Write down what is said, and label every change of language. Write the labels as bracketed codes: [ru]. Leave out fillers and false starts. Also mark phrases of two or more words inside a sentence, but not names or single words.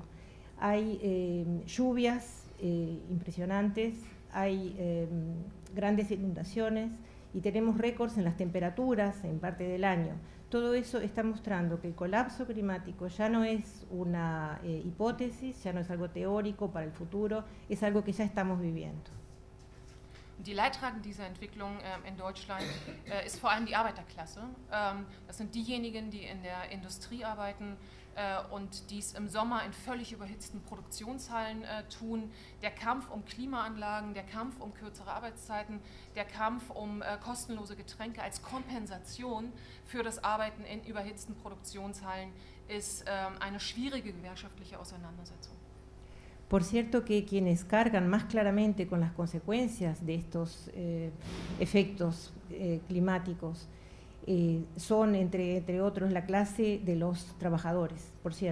[es] Hay lluvias impresionantes, hay grandes inundaciones y tenemos récords en las temperaturas en parte del año. Todo eso está mostrando que el colapso climático ya no es una hipótesis, ya no es algo teórico para el futuro, es algo que ya estamos viviendo. [de] Die Leidtragenden dieser Entwicklung in Deutschland ist vor allem die Arbeiterklasse. Das sind diejenigen, die in der Industrie arbeiten und dies im Sommer in völlig überhitzten Produktionshallen tun. Der Kampf um Klimaanlagen, der Kampf um kürzere Arbeitszeiten, der Kampf um kostenlose Getränke als Kompensation für das Arbeiten in überhitzten Produktionshallen ist eine schwierige gewerkschaftliche Auseinandersetzung. [es] Por cierto que quienes cargan más claramente con las consecuencias de estos efectos climáticos son, entre otros, la clase de los trabajadores, por cierto.